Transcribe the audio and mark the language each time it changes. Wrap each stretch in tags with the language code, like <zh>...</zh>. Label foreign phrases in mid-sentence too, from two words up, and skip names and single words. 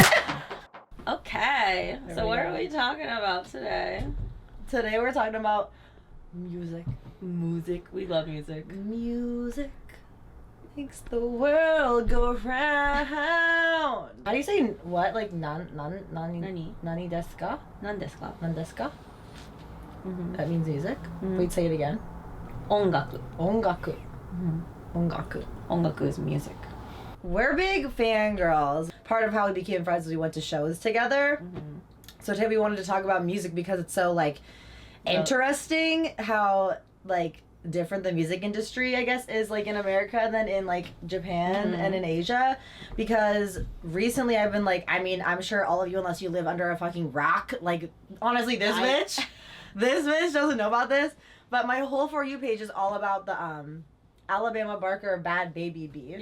<en>Okay, so what are we talking about today? Today we're talking about music. Music. We love music. Music makes the world go round. How do you say what? Like</en> <ja>nani desu ka? Nan desu ka? Nan desu ka? Mm-hmm.</ja> <en>That means music. Wait, say it again. Ongaku. Ongaku. Mm-hmm. Ongaku. Ongaku is music. We're big fangirls. Part of how we became friends was we went to shows together. Mm-hmm. So today we wanted to talk about music because it's so like interesting how like different the music industry I guess is like in America than in like Japan and in Asia, because recently I've been like, I mean, I'm sure all of you, unless you live under a fucking rock, like honestly this bitch doesn't know about this, but my whole For You page is all about the Alabama Barker Bhad Bhabie beef.</en>